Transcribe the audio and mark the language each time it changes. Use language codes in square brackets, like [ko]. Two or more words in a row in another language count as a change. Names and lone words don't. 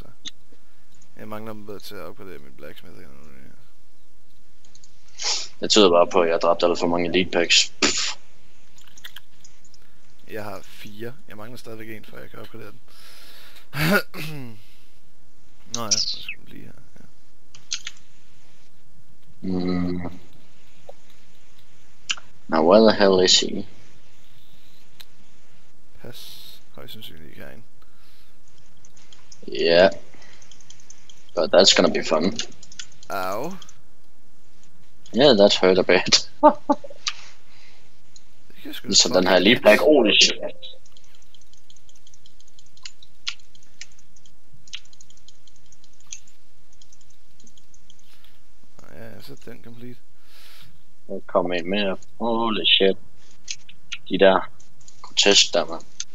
[da] Jeg mangler dem bedre til at opgradere min blacksmith. Det tyder bare på, at jeg har dræbt alt for mange [en] elite packs. [da] Jeg har 4. Jeg mangler stadigvæk en, før jeg kan opgradere den. Nå ja, jeg skal lige her. Ja. [en] Now where the hell is he? [da] Pas. Højst sandsynligt ikke herinde. [en] Yeah. But that's gonna be fun. Ow. Yeah, that hurt a bit. [da] Så den her [en] elite pack, holy shit. [da] Ja, så den complete. Der kommer en mere. [en] Holy shit. [da] De der grotesk der, man.